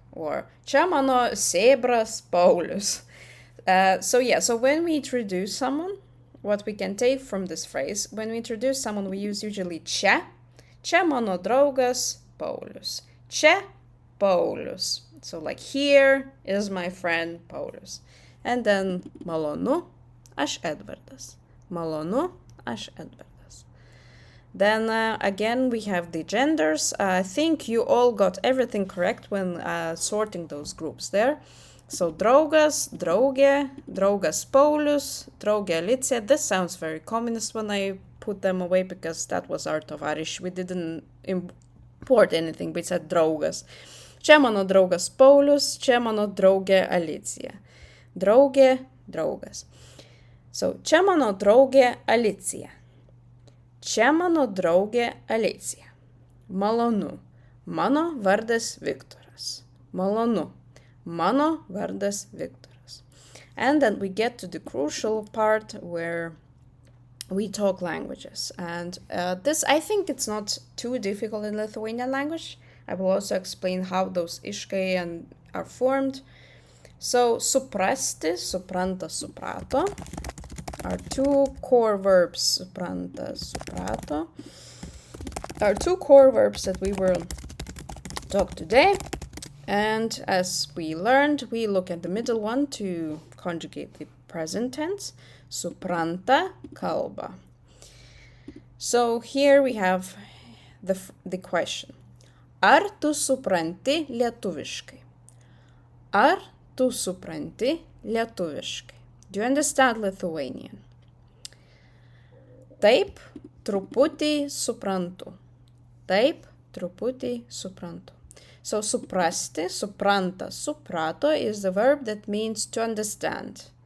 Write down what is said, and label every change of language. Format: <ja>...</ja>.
<en>Or</en> <lt>čia mano sėbras Paulius.</lt> <en>So when we introduce someone, what we can take from this phrase, when we introduce someone, we use usually čia.</en> <lt>Čia mano draugas Paulius. Čia Paulius.</lt> <en>So like, here is my friend Paulius. And then</en> <lt>malonu, aš Edvardas. Malonu, aš Edvardas.</lt> <en>Then again, we have the genders. I think you all got everything correct when sorting those groups there. So</en> <lt>draugas, draugė, draugas Paulius, draugė Alicija.</lt> <en>This sounds very communist when I put them away, because that was our tovariš. We didn't import anything, we said draugas.</en> <lt>Čia mano draugas Paulius, čia mano draugė Alicija. Draugė, draugas.</lt> <en>So,</en> <lt>čia mano draugė Alicija. Čia mano draugė Alicija. Malonu. Mano vardas Viktoras. Malonu. Mano vardas Viktoras.</lt> <en>And then we get to the crucial part where we talk languages. And this, I think it's not too difficult in Lithuanian language. I will also explain how those iškai are formed. So, suprasti, supranta, suprato, are two core verbs, supranta, suprato, are two core verbs that we will talk today. And as we learned, we look at the middle one to conjugate the present tense, supranta, kalba. So here we have the question.</en> <lt>Ar tu supranti lietuviškai? Ar tu supranti lietuviškai?</lt> <en>Do you understand Lithuanian?</en> <lt>Taip, truputį suprantu. Taip, truputį suprantu.</lt> <en>So suprasti, supranta, suprato is the verb that means to understand.</en>